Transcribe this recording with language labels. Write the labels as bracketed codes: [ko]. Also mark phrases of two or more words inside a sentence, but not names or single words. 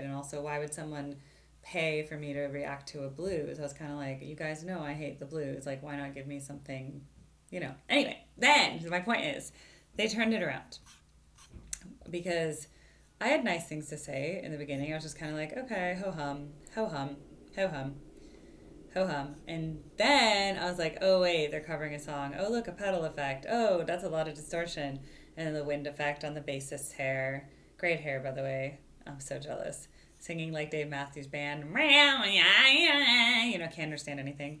[en] And also, why would someone pay for me to react to a blues? I was kind of like, you guys know I hate the blues. Like, why not give me something. Anyway, then my point is, they turned it around because I had nice things to say in the beginning. I was just kind of like, okay, ho hum, ho hum, ho hum, ho hum. And then I was like, oh, wait, they're covering a song. Oh, look, a pedal effect. Oh, that's a lot of distortion. And then the wind effect on the bassist's hair. Great hair, by the way. I'm so jealous. Singing like Dave Matthews Band. Can't understand anything.